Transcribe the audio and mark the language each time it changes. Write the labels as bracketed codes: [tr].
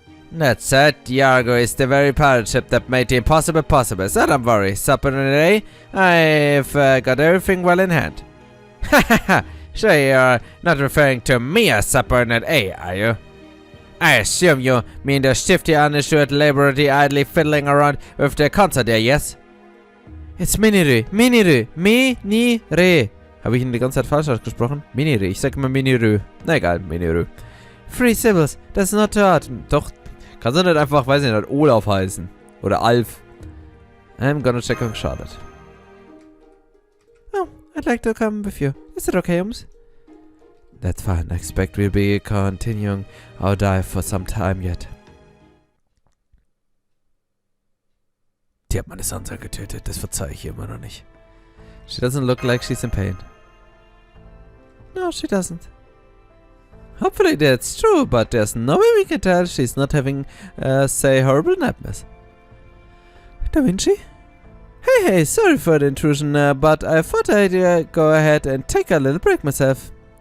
[en] That said, Iago is the very pirate ship that made the impossible possible, so don't worry, Subordinate A, I've got everything well in hand. Hahaha, sure you're not referring to me as Subordinate A, are you? I assume you mean the shifty, uninsured laborer idly fiddling around with the concert there, yes? It's Miniru. [de] Habe ich ihn die ganze Zeit falsch ausgesprochen? Miniru. Ich sag immer Miniru. Na egal, Miniru. [en] Free Symbols. That's not hard. [de] Doch, kannst du nicht einfach, weiß ich nicht, Olaf heißen? Oder Alf? [en] I'm gonna check on Charlotte. Oh, I'd like to come with you. Is it okay, Holmes? That's fine. I expect we'll be continuing our dive for some time yet. [de] Die hat meine Sansa getötet. Das verzeihe ich ihr immer noch nicht. [en] She doesn't look like she's in pain. No, she doesn't. Hopefully that's true, but there's no way we can tell she's not having, say, horrible nightmares. Da Vinci? Hey, sorry for the intrusion, but I thought I'd go ahead and take a little break myself.